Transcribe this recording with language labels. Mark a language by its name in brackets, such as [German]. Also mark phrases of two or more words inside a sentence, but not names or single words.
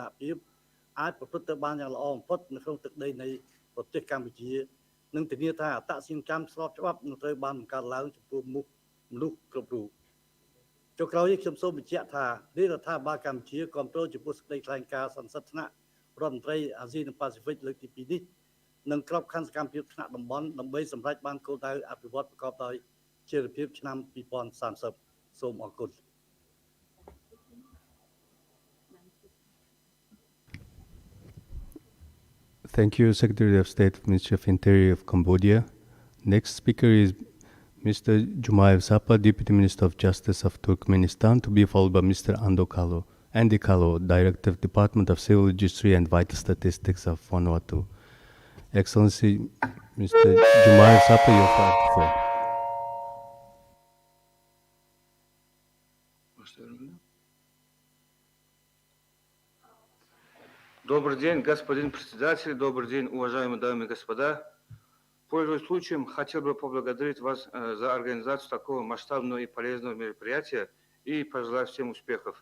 [Khmer] ណភាពអាចប្រព្រឹត្តទៅបានយ៉ាងល្អបំផុតនៅក្នុងទឹកដីនៃប្រទេសកម្ពុជានិងធានាថាអត្តសញ្ញាណកម្មស្របច្បាប់នឹងត្រូវបានបង្កើតឡើងចំពោះមនុស្សគ្រប់រូបចុងក្រោយនេះខ្ញុំសូមបញ្ជាក់ថារាជរដ្ឋាភិបាលកម្ពុជាគ្រប់គ្រងចំពោះសេចក្តីថ្លែងការណ៍សន្និសីទថ្នាក់រដ្ឋមន្ត្រីអាស៊ីនិងប៉ាស៊ីហ្វិកលើកទី2នេះនិងក្របខ័ណ្ឌសកម្មភាពថ្នាក់តំបន់ដើម្បីសម្រេចបានគោលដៅអភិវឌ្ឍប្រកបដោយចីរភាពឆ្នាំ2030សូមអរគុណ [English] Thank you, Secretary of State, Ministry of Interior of Cambodia. Next speaker is Mr. Jumaev Sapa, Deputy Minister of Justice of Turkmenistan, to be followed by Mr. Andy Kalo, Director of Department of Civil Registry and Vital Statistics of Vanuatu. Excellency, Mr. Jumaev Sapa, you have the floor. [Russian] Добрый день, господин председатель, добрый день, уважаемые дамы и господа. Пользуясь случаем, хотел бы поблагодарить вас за организацию такого масштабного и полезного мероприятия и пожелать всем успехов.